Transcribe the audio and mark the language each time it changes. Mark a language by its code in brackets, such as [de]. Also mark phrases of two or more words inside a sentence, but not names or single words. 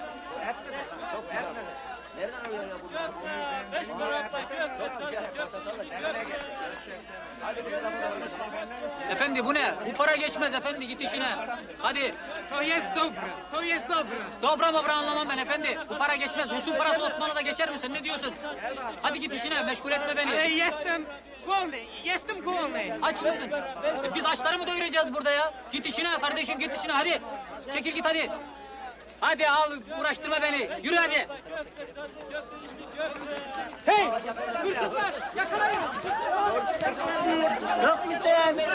[tr] Efendi bu ne? Bu para geçmez efendi, git işine. Hadi. [pl] To jest dobre, to jest dobre. [tr] Dobra mobra anlamam ben efendi. Bu para geçmez. Rus'un parası Osmanlı'da geçer misin? Ne diyorsun? Hadi git işine, meşgul etme beni. [pl] Jestem głodny. [tr] Aç mısın? Biz açları mı doyuracağız burada ya? Git işine kardeşim, git işine hadi. Çekil git hadi. Hadi al, uğraştırma beni. Yürü hadi. Hey! Hırsızlar! Yakalayın! Yok mu isteyen?